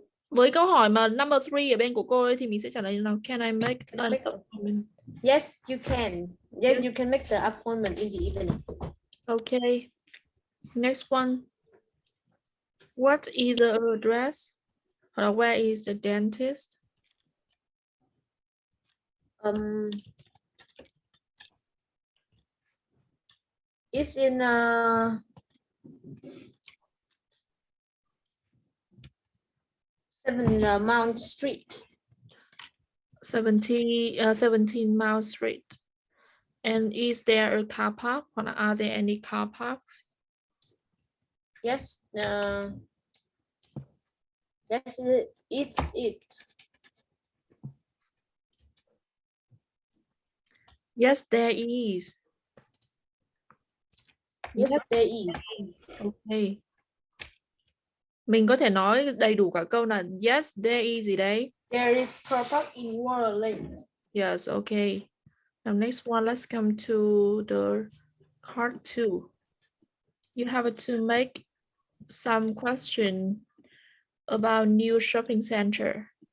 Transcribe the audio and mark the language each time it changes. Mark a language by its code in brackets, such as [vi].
[vi] Với câu hỏi mà number 3 ở bên của cô ấy thì mình sẽ trả lời như nào? [en] Can I make an appointment? Yes, you can. Yes, you can make the appointment in the evening. Okay. Next one. What is the address? Or where is the dentist? It's in 7 Mount Street. 17 Mile Street. And is there a car park? Or are there any car parks? Yes. Yes, it. Yes, there is. Yes, there is. Okay. [vi] Mình có thể nói đầy đủ cả câu là [en] yes, there is [vi] gì đấy? [en] There is car park in Water Lane. Yes, okay. Now next one, let's come to the card 2. You have to make some question about new shopping center.